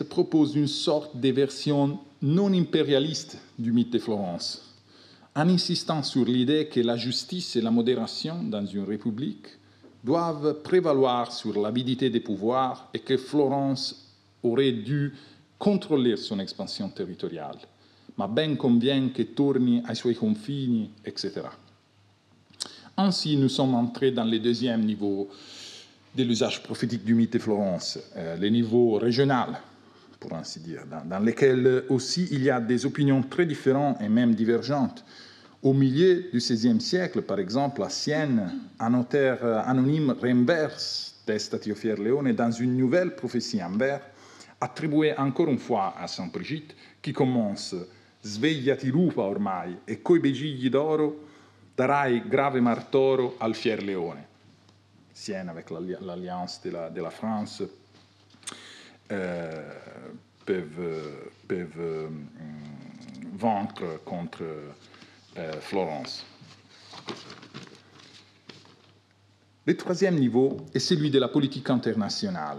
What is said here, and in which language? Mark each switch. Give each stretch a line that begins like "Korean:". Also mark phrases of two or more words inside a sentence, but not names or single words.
French: proposent une sorte de version non impérialiste du mythe de Florence, en insistant sur l'idée que la justice et la modération dans une république doivent prévaloir sur l'avidité des pouvoirs et que Florence aurait dû controller son expansion territoriale,
Italian: ma ben convient che torni ai suoi confini,
French: etc. Ainsi, nous sommes entrés dans le deuxième niveau de l'usage prophétique du mythe de Florence, le niveau régional, pour ainsi dire, dans lequel aussi il y a des opinions très différentes et même divergentes. Au milieu du XVIe siècle, par exemple, à Sienne, un auteur anonyme renverse Destati o fier leone dans une nouvelle prophétie en vers, attribuée encore une fois à Sainte Brigide, qui commence «
Italian: Svegliati rupa ormai, e coi begigli d'oro darai grave martoro al fier leone ».
French: Sienne, avec l'alliance de la France, peuvent vaincre contre Florence. Le troisième niveau est celui de la politique internationale.